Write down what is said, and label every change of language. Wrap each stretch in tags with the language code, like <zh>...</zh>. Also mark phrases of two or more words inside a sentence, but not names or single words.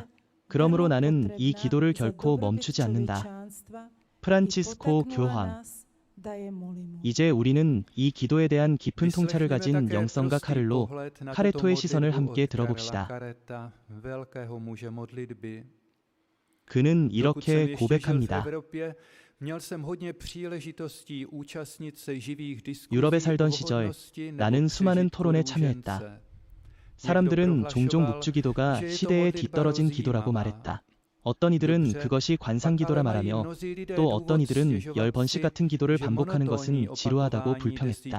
<ko>그러므로 나는 이 기도를 결코 멈추지 않는다. 프란치스코 교황. 이제 우리는 이 기도에 대한 깊은 통찰을 가진 영성가 카를로 카레토의 시선을 함께 들어봅시다. 그는</ko> <cs>Dokud jsem</cs> <ko>이렇게</ko> <cs>ještě žil v</cs> <ko>고백합니다.</ko> <cs>Evropě, měl jsem hodně příležitostí účastnit se živých diskuzí</cs> <ko>유럽에</ko> <cs>o</cs> <ko>살던 시절</ko> <cs>vhodnosti nebo</cs> <ko>나는 수많은</ko> <cs>přežitku</cs> <ko>토론에</ko> <cs>růžence.</cs> <ko>참여했다. 사람들은 종종 묵주기도가 시대에 뒤떨어진 기도라고 말했다. 어떤 이들은 그것이 관상기도라 말하며 또 어떤 이들은 10번씩 같은 기도를 반복하는 것은 지루하다고 불평했다.</ko>